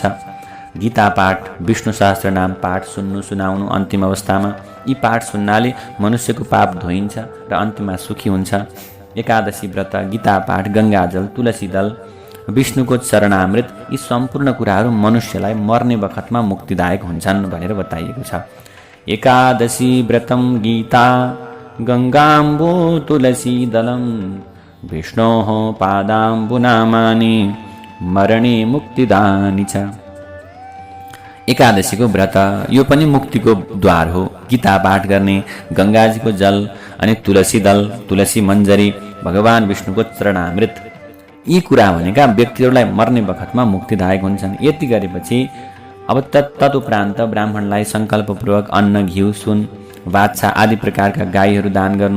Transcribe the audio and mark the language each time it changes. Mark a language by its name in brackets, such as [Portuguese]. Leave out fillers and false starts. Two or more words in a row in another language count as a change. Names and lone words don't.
[Nepali] गीता पाठ, विष्णु सहस्त्र नाम पाठ सुनाउनु अन्तिम अवस्थामा, यी पाठ सुन्नाले मनुष्यको पाप धोइन्छ र अन्त्यमा सुखी हुन्छ। एकादशी व्रत, गीता पाठ, गङ्गाजल, तुलसी दल, विष्णुको चरणामृत, यी सम्पूर्ण कुराहरू मनुष्यलाई मर्ने बखतमा मुक्तिदायक हुन्छन् भनेर बताइएको छ। [Sanskrit] एकादशी व्रतम गीता गङ्गाम्बु तुलसी दलम विष्णोः पादाम्बुनामानि मरणे मुक्तिदानी छ। [Nepali] एकादशीको व्रत यो पनि मुक्तिको द्वार हो। गीता पाठ गर्ने, गङ्गाजीको जल अनि तुलसी दल, तुलसी मञ्जरी, भगवान विष्णुको चरणामृत, यी कुरा भनेका व्यक्तिहरूलाई मर्ने बखतमा मुक्तिदायक हुन्छन्। यति गरेपछि अब तदुपरान्त ब्राह्मणलाई सङ्कल्पपूर्वक अन्न, घिउ, सुन, बाछा आदि प्रकारका गाईहरू दान गर्नु।